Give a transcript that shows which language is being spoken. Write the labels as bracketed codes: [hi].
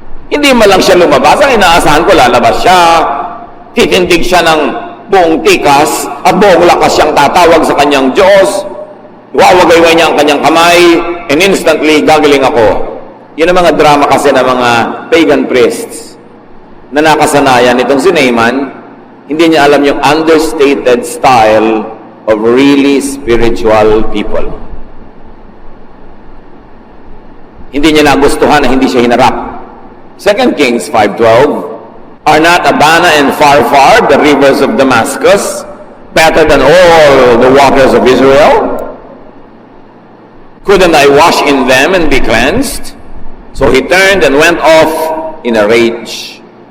[tl] Hindi man lang siya lumabas. Ang inaasahan ko, lalabas siya. Titindig siya ng buong tikas at buong lakas siyang tatawag sa kanyang Diyos. Wawagayway niya ang kanyang kamay [en] and instantly [tl] gagaling ako. Yun ang mga drama kasi ng mga pagan priests na nakasanayan itong si Naaman. Hindi niya alam yung [en] understated style of really spiritual people. [tl] Hindi niya nagustuhan na hindi siya hinarap. [en] 2 Kings 5:12, "Are not Abana and Pharpar, the rivers of Damascus, better than all the waters of Israel? Couldn't I wash in them and be cleansed?" So he turned and went off in a rage.